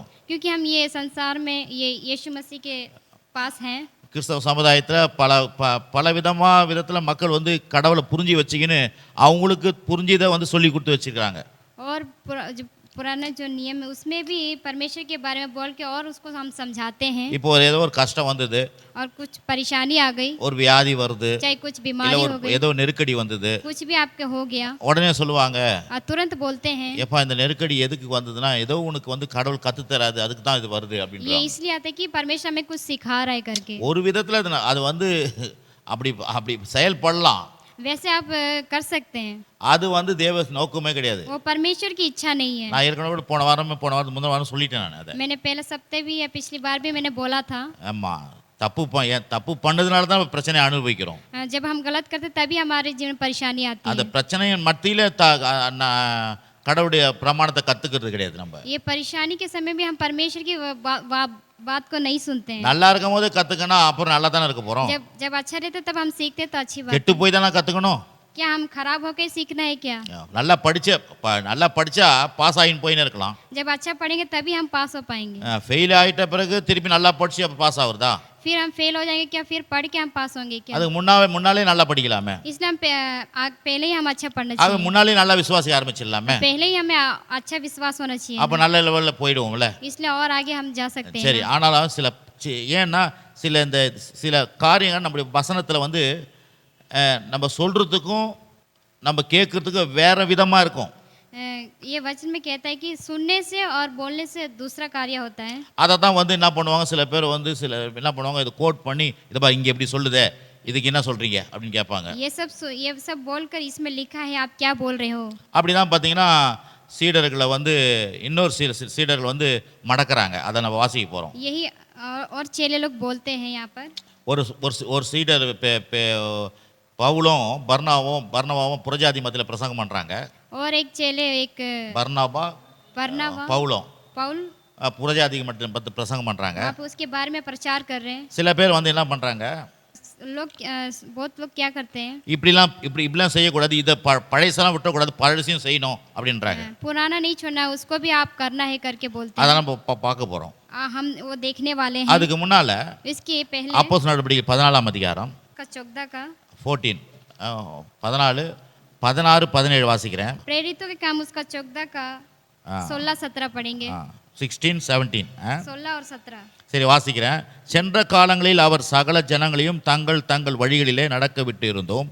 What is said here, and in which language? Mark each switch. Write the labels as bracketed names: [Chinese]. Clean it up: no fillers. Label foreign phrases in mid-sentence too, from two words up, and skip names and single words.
[Hindi] क्योंकि हम ये संसार में ये यीशु मसीह के पास हैं। [Tamil] கிறிஸ்தவ சமுதாயத்துல பல விதத்துல மக்கள் வந்து கடவுளை புரிஞ்சு வச்சுக்கின்னு அவங்களுக்கு புரிஞ்சதை வந்து சொல்லி கொடுத்து வச்சிருக்காங்க. [Hindi] और पुराना जो नियम है उसमें भी परमेश्वर के बारे में बोल के और उसको हम समझाते हैं। [Tamil] இப்போ ஏதோ ஒரு கஷ்டம் வந்தது, [Hindi] और कुछ परेशानी आ गई, [Tamil] ஒரு வியாதி வருது, [Hindi] चाहे कुछ बीमारी हो गई, [Tamil] ஏதோ நெருக்கடி வந்தது, [Hindi] कुछ भी आपके हो गया, [Tamil] உடனே சொல்லுவாங்க, [Hindi] तुरंत बोलते हैं, [Tamil] எப்பா இந்த நெருக்கடி எதுக்கு வந்ததுன்னா ஏதோ உனக்கு வந்து கடவுள் கத்து தராது, அதுக்கு தான் இது வருது [Hindi] ये [Tamil] அப்படின்றாங்க. [Hindi] इसलिए आता है कि परमेश्वर हमें कुछ सिखा रहा है करके। [Tamil] ஒரு விதத்துல அது வந்து அப்படி செயல்படலாம், [Hindi] वैसे आप कर सकते हैं, [Tamil] அது வந்து தேவ நோக்கமே கிடையாது. [Hindi] वो परमेश्वर की इच्छा नहीं है। [Tamil] நான் ஏற்கனவே கூட போன வாரம் முந்தின வாரம் சொல்லிட்டேன் நான் அதை. [Hindi] मैंने पहले सप्ताह भी या पिछली बार भी मैंने बोला था। [Tamil] ஆமா, தப்பு பண்ணதுனால தான் பிரச்சனையை அனுபவிக்கிறோம். [Hindi] जब हम गलत करते तभी हमारे जीवन में परेशानी आती [Tamil] அந்த [Hindi] है। [Tamil] பிரச்சனையின் மத்தியில கடவுளுடைய பிரமாணத்தை கத்துக்கிறது கிடையாது நம்ம. [Hindi] ये परेशानी के समय भी हम परमेश्वर की बात को नहीं सुनते हैं। [Tamil] நல்லா இருக்கும் போது கத்துக்கணும், அப்புறம் நல்லா தானே இருக்க போறோம். [Hindi] जब अच्छा रहते तब हम सीखते तो अच्छी बात। [Tamil] கெட்டு போய் தானே கத்துக்கணும். [Hindi] क्या हम खराब होकर सीखना है क्या? [Tamil] நல்லா படிச்சா பாஸ் ஆகின்னு போயின்னு இருக்கலாம். [Hindi] जब अच्छा पढ़ेंगे तभी हम पास हो पाएंगे। [Tamil] ஃபெயில் ஆயிட்ட பிறகு திருப்பி நல்லா படிச்சு அப்ப பாஸ் ஆகுறதா? [Hindi] फिर हम फेल हो जाएंगे क्या, फिर पढ़ के हम पास होंगे क्या? [Tamil] அதுக்கு முன்னாலே நல்லா படிக்கலாமே. [Hindi] इसलिए हम पहले ही हम अच्छा पढ़ना [Tamil] அது [Hindi] चाहिए, [Tamil] முன்னாலே நல்லா விசுவாசிக்க ஆரம்பிச்சிடலாமே. [Hindi] पहले ही हमें अच्छा विश्वास होना चाहिए [Tamil] அப்போ [Hindi] ना। [Tamil] நல்ல லெவலில் போயிடுவோம்ல. [Hindi] इसलिए और आगे हम जा सकते हैं [Tamil] சரி, [Hindi] ना। [Tamil] ஆனாலும் ஏன்னா சில காரியங்கள் நம்முடைய வசனத்தில் வந்து நம்ம சொல்கிறதுக்கும் நம்ம கேட்குறதுக்கும் வேறு விதமாக இருக்கும். [Hindi] ये वचन में कहता है कि सुनने से और बोलने से दूसरा कार्य होता है। [Tamil] அதை தான் வந்து என்ன பண்ணுவாங்க, சில பேர் வந்து என்ன பண்ணுவாங்க, இதை கோட் பண்ணி இதை பா இங்கே எப்படி சொல்லுதே, இதுக்கு என்ன சொல்கிறீங்க அப்படின்னு கேட்பாங்க. [Hindi] ये सब बोलकर इसमें लिखा है, आप क्या बोल रहे हो? [Tamil] அப்படி தான் பார்த்தீங்கன்னா சீடர்களை வந்து இன்னொரு சீடர்கள் வந்து மடக்கிறாங்க. அதை நம்ம வாசிக்க போகிறோம். [Hindi] यही और चेले लोग बोलते हैं यहाँ पर। [Tamil] ஒரு சீடர் பவுலும் பர்னபாவும் புறஜாதி மத்தியில் பிரசங்கம் பண்ணுறாங்க. [Hindi] और एक चेले एक [Tamil] பர்னபா பவுலும் [Hindi] पाउल [Tamil] புறஜாதி மத்தியில் பிரசங்கம் பண்ணுறாங்க. [Hindi] आप उसके बारे में प्रचार कर रहे हैं। [Tamil] சில பேர் வந்து என்ன பண்ணுறாங்க, [Hindi] लोग बहुत लोग क्या करते हैं, [Tamil] இப்படிலாம் செய்யக்கூடாது, இதை பழைசெல்லாம் விட்டக்கூடாது, பழசையும் செய்யணும் அப்படின்றாங்க. [Hindi] पुराना नहीं छोड़ना, उसको भी आप करना है करके बोलते हैं। [Tamil] அதெல்லாம் பார்க்க போகிறோம். [Hindi] हम वो देखने वाले हैं। [Tamil] அதுக்கு முன்னால் [Hindi] इसके पहले [Tamil] அப்போஸ்தலர் நடவடிக்கைகள் 14ஆம் அதிகாரம் [Hindi] का 14 का [Tamil] 14 14 16 17 வாசிக்கிறேன். [Hindi] प्रेरितों के काम उसका 14 का 16-17 पढ़ेंगे। 16 17 16 और 17 [Tamil] சரி வாசிக்கிறேன். சென்ற காலங்களில் அவர் சகல ஜனங்களையும் தங்கள் தங்கள் வழிகளிலே நடக்க விட்டு இருந்தோம்.